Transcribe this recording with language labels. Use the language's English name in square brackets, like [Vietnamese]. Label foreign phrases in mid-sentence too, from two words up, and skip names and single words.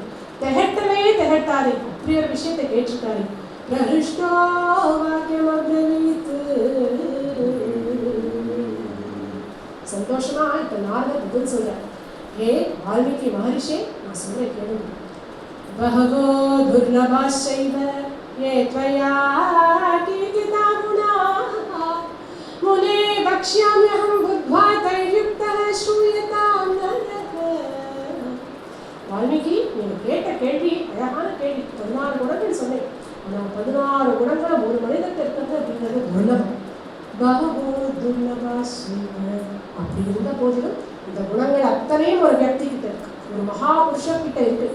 [Tamil] திகட்டவே திகட்டாதே, அப்படி ஒரு விஷயத்தை கேட்டுட்டாரு. [Sanskrit] प्रहृष्टो वाक्यमब्रवीत्, [Tamil] சந்தோஷமா இப்ப நாரதர் பதில் சொல்றார். ஹே வால்மீகி மகரிஷே, நான் சொல்றேன் கேளுங்க. [Sanskrit] बहवो दुर्लभाश्चैव ये त्वया कीर्तिता गुणाः मुने वक्ष्याम्यहं बुद्ध्वा तैर्युक्तः श्रूयतां नरः. [Tamil] வால்மீகி, நீங்க கேட்ட கேள்வி அழகான கேள்வி. 16 குணங்கள் சொன்னேன். ஆனால் 16 குணங்களை ஒரு மனிதத்தை இருக்கிறது அப்படிங்கிறது துர்லபம். [Sanskrit] बहवो दुर्लभाश्चैव, [Tamil] அப்படி இருந்த போதிலும் இந்த குணங்கள் அத்தனையும் ஒரு வியக்தி கிட்ட இருக்கு, ஒரு மகாபுருஷன் கிட்ட இருக்கு.